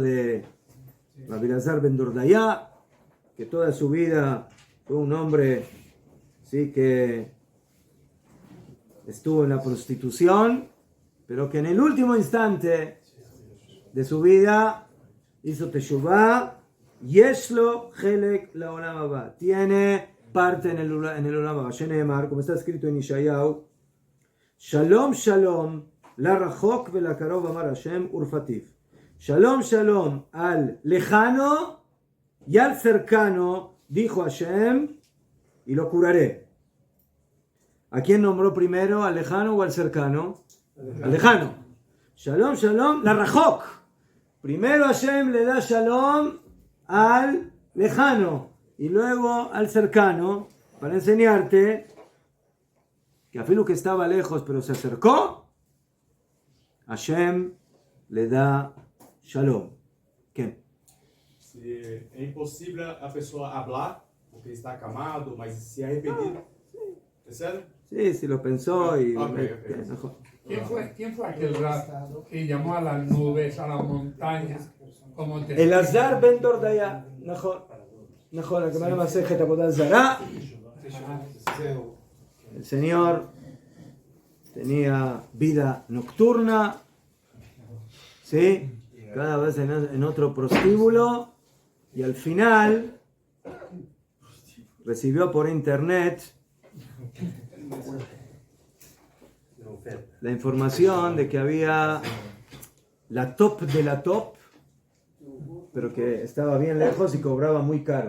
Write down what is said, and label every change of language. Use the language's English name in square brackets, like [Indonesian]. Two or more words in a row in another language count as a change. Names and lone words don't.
[Spanish] de Rabbi Elazar ben Dordaya, que toda su vida fue un hombre, ¿sí?, que estuvo en la prostitución, pero que en el último instante de su vida hizo teshuvá, [Hebrew] יש לו חלק לעולם הבא, [Spanish] tiene parte en el [Hebrew] עולם הבא. [Spanish] Sheneemar, como está escrito en Ishayahu, [Hebrew] שלום שלום לרחוק ולקרוב אמר השם ורפאתיו. שלום שלום [Spanish] al lejano y al cercano, dijo Hashem, y lo curaré. ¿A quién nombró primero? ¿Al lejano o al cercano? Al lejano. [Hebrew] שלום, שלום, לרחוק. [Spanish] Primero Hashem le da shalom al lejano y luego al cercano, para enseñarte que a Filu que estaba lejos pero se acercó, Hashem le da shalom. ¿Qué? [Portuguese] Se é impossível a pessoa falar porque está acamado, mas se arrepender, é sério? [Spanish] Sí, lo pensó y... Ok. ¿Quién fue aquel rab que llamó a las nubes, a las montañas, como te... [Hebrew] אלעזר בן דורדיה, נכון, נכון, הגמרא במסכת עבודה זרה. [Spanish] El señor tenía vida nocturna, ¿sí? Cada vez en otro prostíbulo, y al final recibió por internet la información de que había la top de la top, pero que estaba bien lejos y cobraba muy caro.